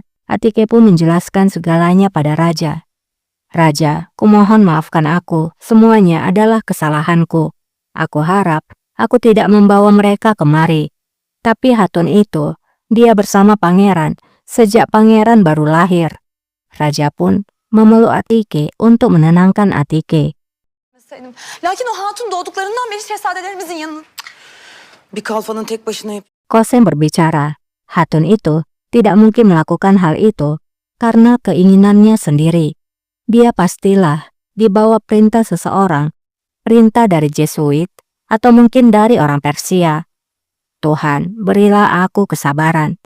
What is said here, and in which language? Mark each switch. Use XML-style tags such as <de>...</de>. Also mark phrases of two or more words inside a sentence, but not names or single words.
<id>Atike pun menjelaskan segalanya pada Raja. "Raja, kumohon maafkan aku, semuanya adalah kesalahanku. Aku harap aku tidak membawa mereka kemari. Tapi Hatun itu, dia bersama pangeran sejak pangeran baru lahir." Raja pun memeluk Atike untuk menenangkan Atike.</id> <tr>Lakin o hatun doğduklarından beri şehzadelerimizin yanında. Bir kalfanın tek başına</tr> <id>Kosem berbicara, Hatun itu tidak mungkin melakukan hal itu karena keinginannya sendiri. Dia pastilah dibawa perintah seseorang, perintah dari Jesuit, atau mungkin dari orang Persia. Tuhan, berilah aku kesabaran.</id>